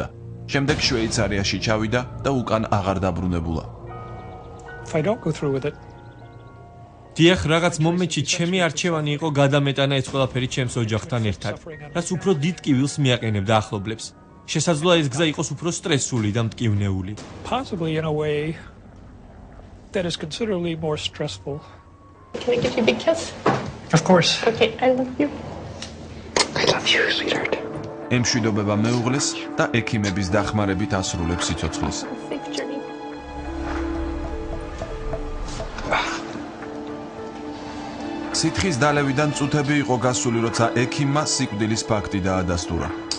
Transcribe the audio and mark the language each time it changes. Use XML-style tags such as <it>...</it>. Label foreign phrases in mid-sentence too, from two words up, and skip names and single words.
<ka>შემდეგ შვეიცარიაში ჩავიდა და უკან აღარ დაბრუნებულა. დიახ, რაღაც მომენტში ჩემი არჩევანი იყო გადამეტანა ეს ყველაფერი ჩემს ოჯახთან ერთად, რაც უფრო დიდ ტკივილს მიაყენებდა ახლობლებს. შესაძლოა ეს გზა იყოს უფრო სტრესული და მტკივნეული.</ka> <en>That is considerably more stressful. Can I give you a big kiss? Of course. Okay, I love you. I love you, sweetheart.</en> <ka>ემშვიდობება მეუღლეს და ექიმების დახმარებით ასრულებს სიცოცხლეს.</ka> <en>Safe journey.</en> <ka>სითხის დალევიდან წუთები იყო გასული, როცა ექიმმა სიკვდილის ფაქტი დაადასტურა.</ka>